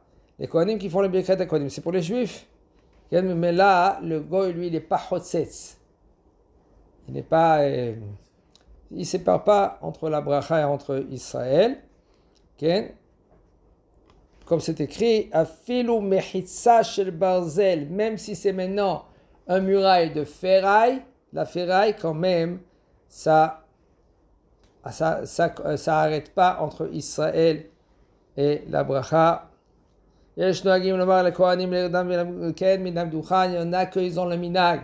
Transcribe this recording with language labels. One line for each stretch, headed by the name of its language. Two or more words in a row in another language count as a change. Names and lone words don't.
French: Les Kohanim qui font le Birkat HaKohanim, c'est pour les Juifs. Mais là, le goy, lui, il n'est pas chotzetz. Il n'est pas... il ne sépare pas entre la bracha et entre Israël. Comme c'est écrit,
Hebrew: אפילו מחיצה של ברזל,
French: même si c'est maintenant un muraille de ferraille, la ferraille, quand même, ça n'arrête pas entre Israël et la bracha. Il y en a qu'ils ont le minag.